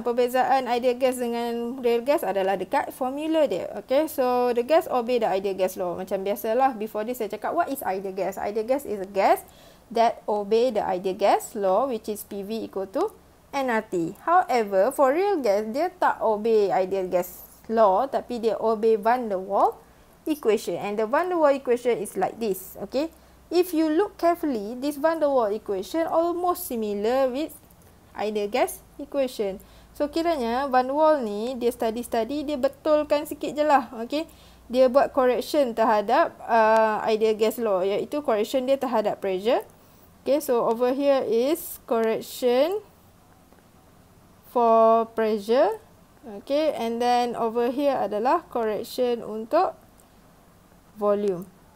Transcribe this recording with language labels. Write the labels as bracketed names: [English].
[Malay] Perbezaan ideal gas dengan real gas adalah dekat formula dia. [English] Okay, so the gas obey the ideal gas law. [Malay] Macam biasalah, [English] before this [Malay] saya cakap, [English] what is ideal gas? Ideal gas is a gas that obey the ideal gas law, which is PV equal to nRT. However, for real gas, [Malay] dia tak [English] obey ideal gas law, [Malay] tapi dia [English] obey van der Waals equation. And the van der Waals equation is like this. Okay, if you look carefully, this van der Waals equation almost similar with ideal gas equation. [Malay] So kiranya van der Waals ni dia study dia betulkan sikit je lah. Okay, dia buat correction terhadap ideal gas law, iaitu correction dia terhadap pressure. [English] Okay, so over here is correction for pressure. Okay, and then over here adalah correction untuk volume.